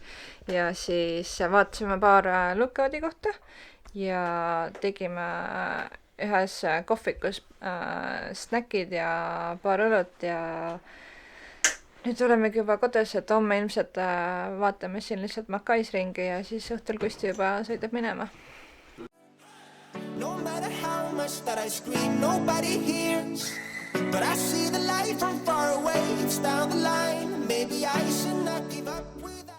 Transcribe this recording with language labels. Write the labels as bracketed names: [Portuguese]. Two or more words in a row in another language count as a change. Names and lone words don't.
[Estonian] Ja siis vaatasime paar lookout'i kohta ja tegime ühes kohvikus snäkid ja paar õlut ja nüüd olemegi juba kodus, et homme ilmselt vaatame siin lihtsalt Macais ringi ja siis õhtul Kusti juba sõidab minema. [English] No matter how much that I scream, nobody hears. But I see the light from far away, it's down the line. Maybe I should not give up with